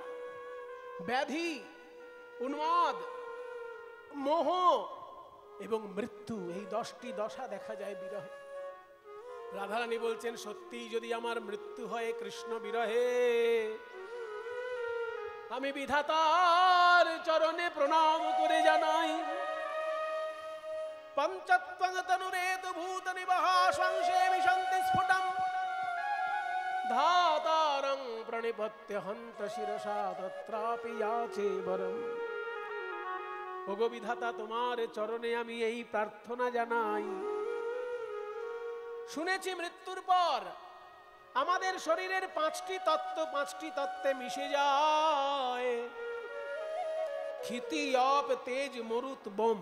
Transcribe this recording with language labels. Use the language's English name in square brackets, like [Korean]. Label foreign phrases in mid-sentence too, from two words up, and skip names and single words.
[Bangla] ব্যাধি, উন্মাদ, মোহ এবং মৃত্যু, এই 10টি দশা দেখা যায় বিরহে। রাধারানী বলছেন, সত্যি যদি আমার মৃত্যু হয় কৃষ্ণ বিরহে, আমি বিধাতার চরণে প্রণাম করে জানাই, [Sanskrit] পঞ্চত্বং তনুরেত ভূত নিবাহাসং সেমিশন্তি স্ফুটং ধাতারং প্রণিপত্য হন্ত শিরসা তত্রাপি যাচে বরম। [Bangla] ওগো বিধাতা, তোমার চরণে আমি এই প্রার্থনা জানাই। শুনেছি মৃত্যুর পর আমাদের শরীরের 5টি তত্ত্ব 5টি তত্ত্বে মিশে যায়। ক্ষিতি, অপ, তেজ, মরুত, বোম।